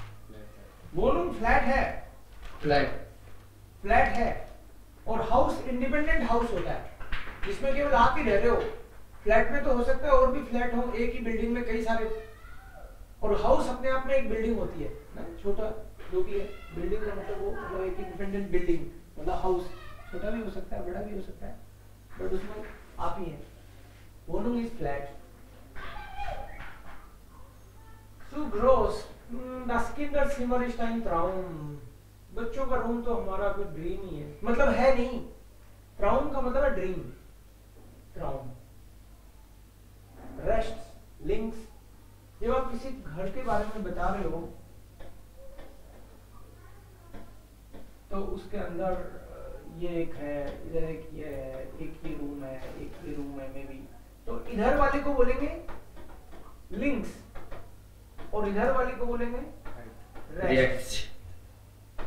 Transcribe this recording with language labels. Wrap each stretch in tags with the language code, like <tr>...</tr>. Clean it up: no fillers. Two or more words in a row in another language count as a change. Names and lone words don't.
<hi>Wohnung फ्लैट है, फ्लैट है, और हाउस</hi> <en>independent house</en> <hi>होता है जिसमें केवल आप ही रह रहे हो। फ्लैट में तो हो सकता है और भी फ्लैट हो, एक ही बिल्डिंग में कई सारे, और हाउस अपने आप में एक बिल्डिंग होती है ना, छोटा जो भी है बिल्डिंग का मतलब वो मतलब एक</hi> <en>independent building,</en> <hi>मतलब हाउस छोटा भी हो सकता है बड़ा भी हो सकता है, बट उसमें आप ही हैं।</hi> <en>Wohnung is flat.</en> <de>Zu groß. Das Kinderzimmer ist ein Traum.</de> <hi>बच्चों का रूम तो हमारा कोई ड्रीम ही है, मतलब है नहीं, ट्राउम का मतलब है ड्रीम, ट्राउम, रेस्ट, लिंक्स, जब आप किसी घर के बारे में बता रहे हो तो उसके अंदर ये एक है, इधर एक ये है, एक ये रूम है, एक ये रूम है,</hi> <en>may be,</en> <hi>तो इधर वाले को बोलेंगे लिंक्स और इधर वाले को बोलेंगे रेस्ट।</hi>